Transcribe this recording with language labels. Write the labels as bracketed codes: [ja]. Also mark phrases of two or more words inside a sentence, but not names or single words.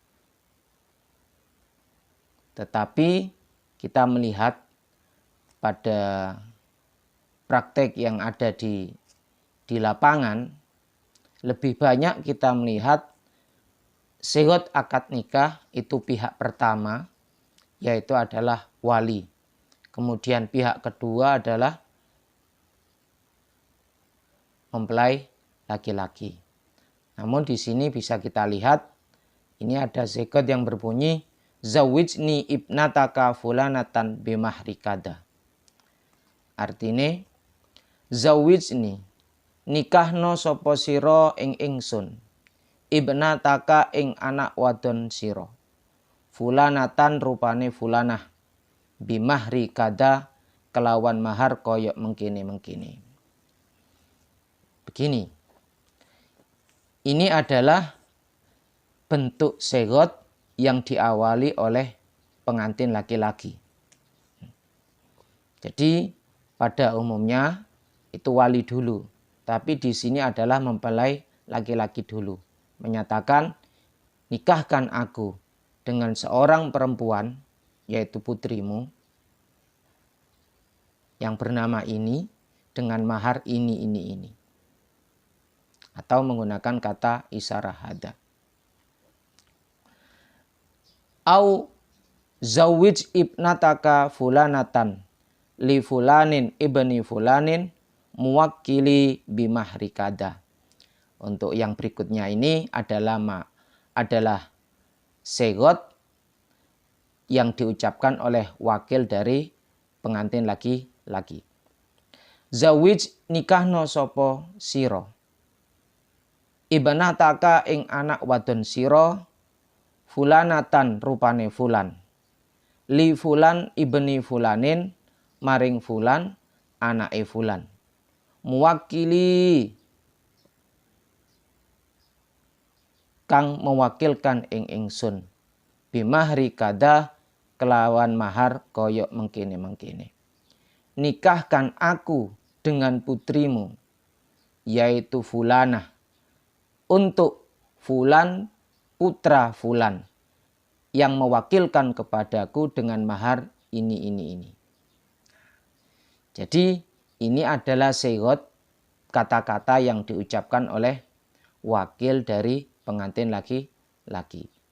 [id] Tetapi kita melihat pada praktek yang ada di lapangan, lebih banyak kita melihat segot akad nikah itu pihak pertama yaitu adalah wali. Kemudian pihak kedua adalah mempelai laki-laki. Namun di sini bisa kita lihat ini ada segot yang berbunyi [ar] زوجني ابنتك فلانة بمهر كذا. [jv] Artinya zawijni nikahno sapa sira ing ingsun ibnataka ing anak wadon sira fulanatan rupane fulanah [ar] بمهر كذا [jv] kelawan mahar koyok mengkini. [id] Begini, ini adalah bentuk segot yang diawali oleh pengantin laki-laki. Jadi pada umumnya itu wali dulu, tapi di sini adalah mempelai laki-laki dulu. Menyatakan nikahkan aku dengan seorang perempuan yaitu putrimu yang bernama ini dengan mahar ini. Atau menggunakan kata isyarah hada. [ar] أو زوج ابنتك فلانة لفلان ابن فلان موكلي بمهر كذا. [id] Untuk yang berikutnya ini adalah segot yang diucapkan oleh wakil dari pengantin laki-laki. [jv] Zawij nikahno sopo siro ibnataka ing anak wadon siro fulanatan rupane [ar] فلان لفلان ابن فلان [jv] maring fulan anake fulan muwakili kang mewakilkan ing ingsun [ar] بمهر كذا [jv] kelawan mahar koyok mengkini. [id] Nikahkan aku dengan putrimu yaitu fulanah untuk fulan putra fulan yang mewakilkan kepadaku dengan mahar ini. Jadi ini adalah segot kata-kata yang diucapkan oleh wakil dari pengantin laki-laki.